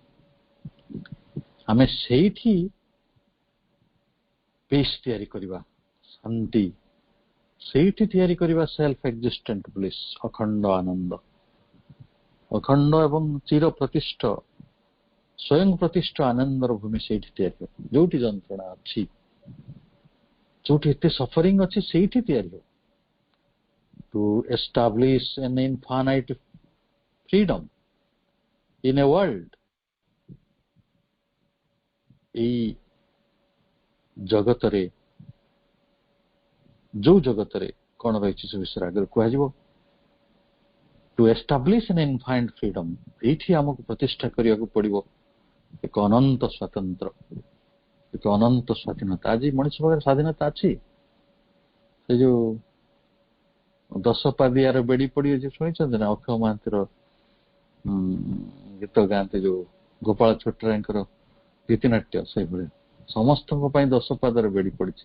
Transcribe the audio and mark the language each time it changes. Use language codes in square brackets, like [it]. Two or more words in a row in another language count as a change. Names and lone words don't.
[or] ଆମେ ସେଇଠି ପିସ୍ ତିଆରି କରିବା, ଶାନ୍ତି ସେଇଠି ତିଆରି କରିବା, [en] self existent bliss, [or] ଅଖଣ୍ଡ ଆନନ୍ଦ, ଅଖଣ୍ଡ ଏବଂ ଚିର ପ୍ରତିଷ୍ଠ ସ୍ୱୟଂ ପ୍ରତିଷ୍ଠ ଆନନ୍ଦର ଭୂମି ସେଇଠି ତିଆରି ହେବ। ଯୋଉଠି ଯନ୍ତ୍ରଣା ଅଛି, ଯୋଉଠି ଏତେ ସଫରିଂ ଅଛି, ସେଇଠି ତିଆରି ହେବ। [en] To establish an infinite freedom in a world, [or] ଏଇ ଜଗତରେ, ଯୋଉ ଜଗତରେ କଣ ରହିଛି ସେ ବିଷୟରେ ଆଗରେ କୁହାଯିବ। [en] To establish an infinite freedom, [or] ଏଇଠି ଆମକୁ ପ୍ରତିଷ୍ଠା କରିବାକୁ ପଡିବ ଏକ ଅନନ୍ତ ସ୍ୱାତନ୍ତ୍ର, ଏକ ଅନନ୍ତ ସ୍ୱାଧୀନତା। ଆଜି ମଣିଷ ପାଖରେ ସ୍ୱାଧୀନତା ଅଛି? ସେ ଯୋଉ 10 ପାଦିଆର ବେଡି ପଡି ଅଛି, ଶୁଣିଛନ୍ତି ନା? ଅକ୍ଷୟ ମହାନ୍ତିର ଗୀତ ଗାଆନ୍ତି, ଯୋଉ ଗୋପାଳ ଛୋଟରାୟଙ୍କର ଗୀତିନାଟ୍ୟ, ସେଇଭଳି ସମସ୍ତଙ୍କ ପାଇଁ 10 ପାଦର ବେଡି ପଡିଛି।